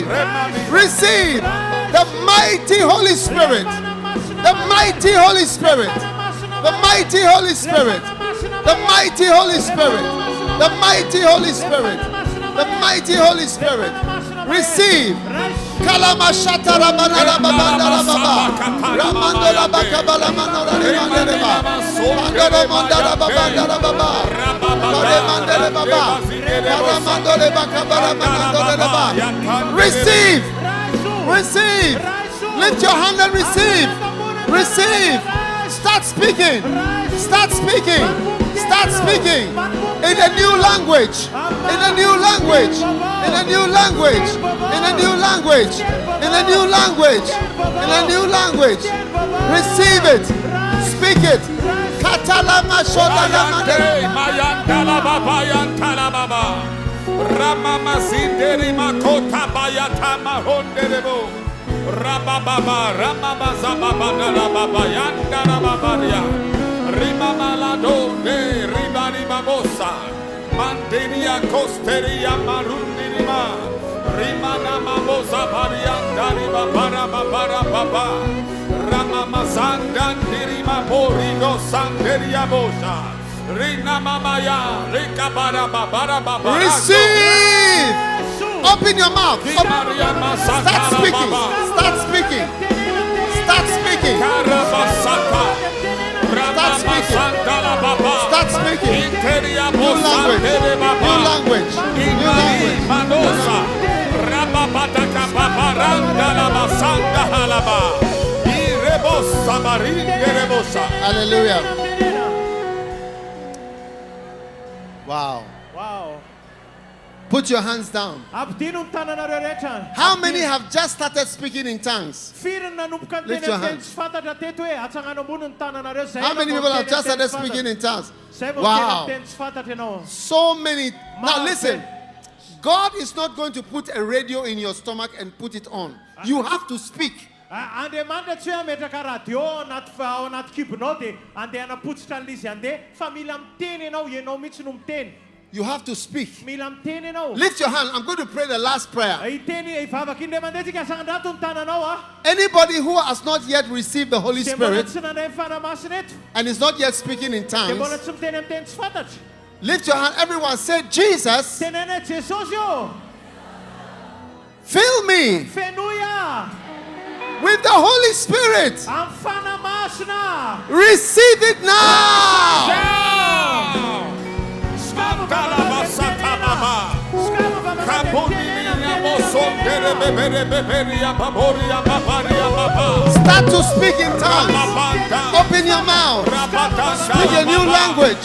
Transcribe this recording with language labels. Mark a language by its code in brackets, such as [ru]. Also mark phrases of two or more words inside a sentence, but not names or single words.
[en] Receive the mighty Holy Spirit. The mighty Holy Spirit. The mighty Holy Spirit. The mighty Holy Spirit. The mighty Holy Spirit. The mighty Holy Spirit. Receive. Kalama shatara banana babandara baba. Ramandola bakabala manora remandere baba. Mandora mandara babandara baba. Mandere baba. Ramandole bakabala manandore baba. Receive. Receive. Lift your hand and receive. Receive. Start speaking. Start speaking. Start speaking in a new language. In a new language. In a new language. In a new language. In a new language. In a new language. Receive it. Speak it. Katala mashoda lamande. Mayantala baba yantala baba. Ramama sinderi makota bayata mahonderebo. Rababa ramama zababa na baba yandara babaria. Rimamalado de ribari babosa. Mandiria costeria marundirima. Rimana mabosa bariandari babara babara baba. Ramamazanda dirima borigo sanderia bosa. Rina mamaya rikabara babara babara. Receive. Open your mouth. Start speaking. Start speaking. Start speaking. Start speaking. Start speaking. New language. New language. New language. Hallelujah. Wow. Wow. Put your hands down. [mg] Abdino ny tananareo rehetra. [en] How many have just started speaking in tongues? [mg] Firy ny nanomboka ny [en] Lift [mg] teny [en] your [mg] amin'ny teny [en] hands. [mg] tsy fantatra teto hoe atsangano ambony ny tananareo. Zay [en] How many [mg] ianao [en] people [mg] vao [en] have [mg] miteny [en] just [mg] amin'ny [en] started [mg] teny tsy [en] speaking in [mg] fantatra. [en] tongues? [mg] Zay vao miteny [en] Wow. [mg] amin'ny teny tsy fantatra ianao. [en] So many. Now listen. God is not going to put a radio in your stomach and put it on. You have to speak. [mg] Andriamanitra tsy hoe ametraka radio ao anaty kibonao dia andeha hanapotsitra an'ilay izy andeha fa mila miteny ianao mihitsy no miteny. [en] You have to speak. [mg] Mila miteny ianao. [en] Lift your hand. I'm going to pray the last prayer. [mg] Iteny ivavaka indray mandeha tsika sagnandrato ny tananao [en] Anybody who has not yet received the Holy [mg] dia mbola [en] Spirit [mg] tsy nandray fanamasina eto [en] and is not yet speaking in [mg] dia mbola [en] tongues, [mg] tsy miteny amin'ny teny tsy fantatra. [en] lift your hand. Everyone say, Jesus, [mg] Tenene Jesosy o. [en] fill me [mg] Fenoia [en] with the Holy Spirit. [mg] amin'ny fanamasina. [en] Receive it now. Start to speak in tongues. Open your mouth. Speak a new language.